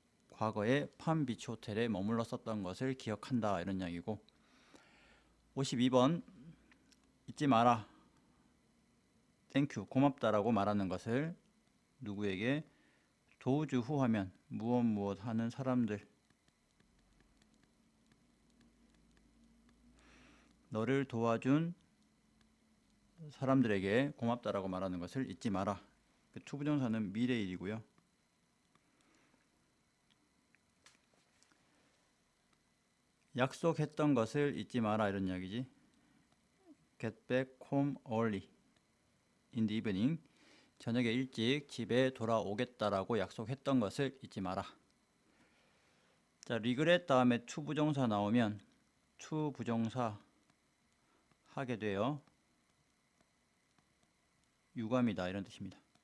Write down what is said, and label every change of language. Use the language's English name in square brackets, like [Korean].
[Korean] 과거에 팜비치 호텔에 머물렀었던 것을 기억한다 이런 이야기고 52번 잊지 마라 땡큐 고맙다라고 말하는 것을 누구에게 도우주 후 하면 무엇 하는 사람들 너를 도와준 사람들에게 고맙다라고 말하는 것을 잊지 마라. 그 투부정사는 미래일이고요. 약속했던 것을 잊지 마라 이런 이야기지. [English] Get back home early in the evening. [Korean] 저녁에 일찍 집에 돌아오겠다라고 약속했던 것을 잊지 마라. 자, regret 다음에 투부정사 나오면 투부정사 하게 돼요. 유감이다 이런 뜻입니다.